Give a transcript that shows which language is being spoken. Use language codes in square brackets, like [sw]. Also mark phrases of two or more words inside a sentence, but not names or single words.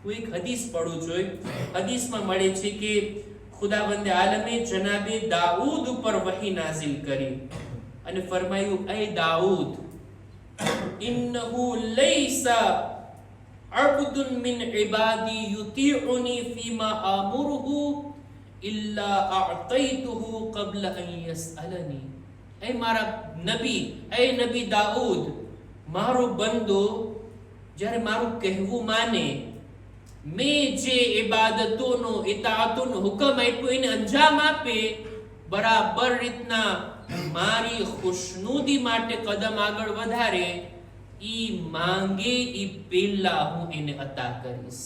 [gu] હું એક હદીસ પડું છું. હદીસમાં મળે છે કે ખુદાવંદ આલમે જનાબે દાઉદ ઉપર વહી નાઝિલ કરી અને ફરમાયું, એ દાઉદ, [ar] إنه ليس عبد من عبادي يطيعني فيما آمره إلا أعطيته قبل أن يسألني. [gu] એ મારા નબી દાઉદ, મારો બંદો જ્યારે મારું કહેવું માને, મેં જે ઇબાદતોનો ઇતાઅતોનો હુકમ આપ્યો એને અંજામ આપે, બરાબર રીતના મારી ખુશનુદી માટે કદમ આગળ વધારે, ઈ માંગે ઈ પહેલા હું એને અતા કરીશ.